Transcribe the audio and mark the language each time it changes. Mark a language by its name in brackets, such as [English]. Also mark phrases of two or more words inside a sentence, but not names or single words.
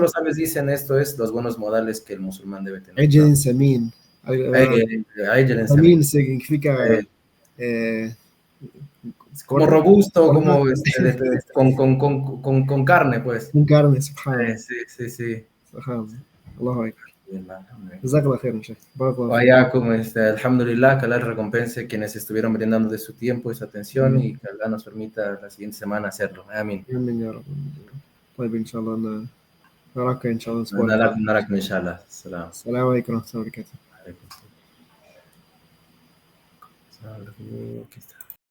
[Spanish] los sabios dicen, esto es los buenos modales que el musulmán debe tener, ¿no? [Arabic] بدن سمين. Samin. [Spanish] Samin significa eh, Como corto, robusto, corto, como con carne, pues. con carne, subhanallah. Sí, sí, sí. [Arabic] سبحان الله. الله أكبر. جزاك الله خيرا, Sheikh. بارك الله فيك. [Spanish] Vaya, como alhamdulillah, que Allah recompense quienes estuvieron brindando de su tiempo y su atención, y que Allah nos permita la siguiente semana hacerlo. Amén. [Arabic] آمين يا رب. طيب إن شاء الله نراك إن شاء الله الأسبوع القادم. نراكم إن شاء الله. السلام السلام عليكم ورحمة الله وبركاته. عليكم. السلام.